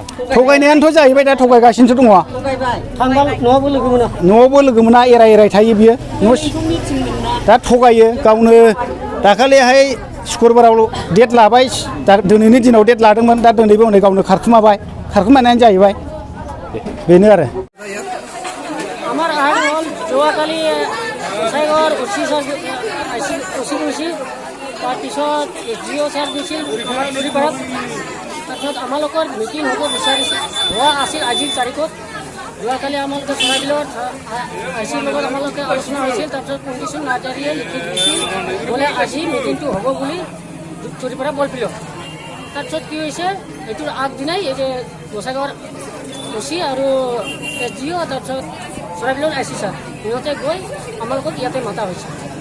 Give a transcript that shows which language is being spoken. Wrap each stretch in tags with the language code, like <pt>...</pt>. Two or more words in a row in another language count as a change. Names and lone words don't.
<brx>थगायनायानोथ' जाहैबाय दा थगायगासिनोसो दङ न'आवबो लोगो मोना एराय थायो बियो दा थगायो गावनो दाखालिहाय शुक्रबाराव डेट लाबाय दा दिनैनि दिनाव डेट लादोंमोन दा दिनैबो हनै गावनो खारखुमानायानो जाहैबाय बेनो आरो</brx> <as>আমার আহার হল যোৱাকালি গোসাইগাঁৱৰ অচি গৈছিল তাৰপিছত জিঅ' ছাৰ গৈছিল আমাৰ চুৰিপাৰাত তাৰপিছত আমালোকৰ মিটিং হ'ব বিচাৰিছিল হোৱা আছিল আজিৰ তাৰিখত যোৱাকালি আমালোকে চৰাইবিলৰ আইচিৰ লগত আমালোকে আলোচনা হৈছিল তাৰপিছত কণ্ডিশ্যন নাৰ্জাৰীয়ে লিখি দিছিল বোলে আজি মিটিংটো হ'ব বুলি চুৰিপাৰা বলপিলত তাৰপিছত কি হৈছে এইটোৰ আগদিনাই এই যে গোসাইগাঁৱৰ অচি আৰু জিঅ' তাৰপিছত চৰাইবিলৰ আইচি ছাৰ সিহঁতে গৈ আমালোকক ইয়াতে মাতা হৈছে</as>